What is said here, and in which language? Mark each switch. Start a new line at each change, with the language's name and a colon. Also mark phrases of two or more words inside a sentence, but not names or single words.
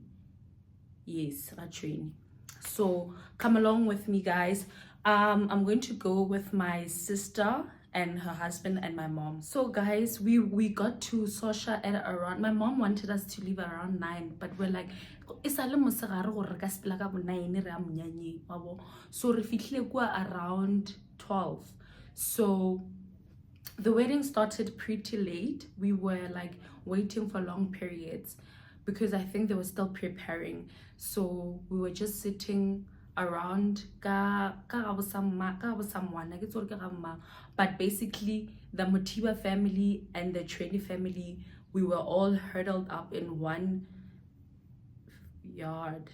English: Yes, a training. So come along with me, guys. I'm going to go with my sister and her husband and my mom. So guys, we got to Sosha at around, my mom wanted us to leave around 9, but we're like, so
Northern Sotho: re fihlile kwa
English: around 12. So the wedding started pretty late. We were like waiting for long periods because I think they were still preparing. So we were just sitting around, but basically the Motiba family and the Treni family, we were all huddled up in one yard.